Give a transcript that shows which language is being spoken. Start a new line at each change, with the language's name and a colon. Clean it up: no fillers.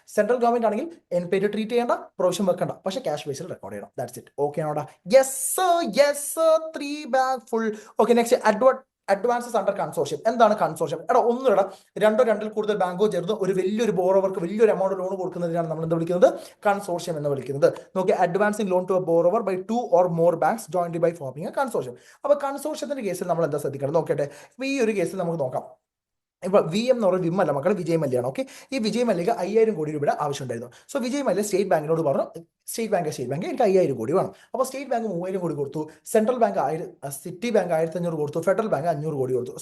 Malayalam: Central government ആണെങ്കിൽ N P ആയിട്ട് treat ചെയ്യേണ്ട, പ്രൊവിഷൻ വെക്കണ്ട, പക്ഷേ ക്യാഷ് ബേസിൽ റെക്കോർഡ് ചെയ്യണം.
English: That's it.
Malayalam: Okay ആണോടാ?
English: Yes yes, 3 bag full. Okay, next advances under consortium.
Malayalam: എന്താണ് കൺസോർഷ്യം? എടാ ഒന്നുമില്ല, രണ്ടോ രണ്ടിൽ കൂടുതൽ ബാങ്കോ ചേർന്ന് ഒരു വലിയൊരു ബോറോവർക്ക് വലിയൊരു എമൗണ്ട് ലോൺ കൊടുക്കുന്നതിനാണ് നമ്മൾ എന്താ വിളിക്കുന്നത്? കൺസോർഷ്യം എന്ന് വിളിക്കുന്നത്. നോക്കി,
English: Advancing loan to a borrower by 2 or more banks jointly by forming a consortium.
Malayalam: അപ്പൊ കൺസോർഷ്യത്തിന്റെ കേസിൽ നമ്മൾ എന്താ ശ്രദ്ധിക്കണം നോക്കട്ടെ. ഇപ്പൊ ഈ ഒരു കേസിൽ നമുക്ക് നോക്കാം. ഇപ്പൊ വി എം എന്ന് പറയുന്നത് വിം അല്ല മക്കളെ, വിജയ് മല്യാണ്. ഓക്കെ, ഈ വിജയ് മല്യക്ക് 5000 കോടി രൂപയുടെ ആവശ്യമുണ്ടായിരുന്നു. സോ വിജയ് മല്യ സ്റ്റേറ്റ് ബാങ്കിനോട് പറഞ്ഞു, സ്റ്റേറ്റ് ബാങ്ക് എനിക്ക് 5000 കോടി വേണം. അപ്പോൾ സ്റ്റേറ്റ് ബാങ്ക് 3000 കോടി കൊടുത്തു, സെൻട്രൽ ബാങ്ക് സിറ്റി ബാങ്ക് 1500 കൊടുത്തു, ഫെഡറൽ ബാങ്ക് 500 കോടി കൊടുത്തു.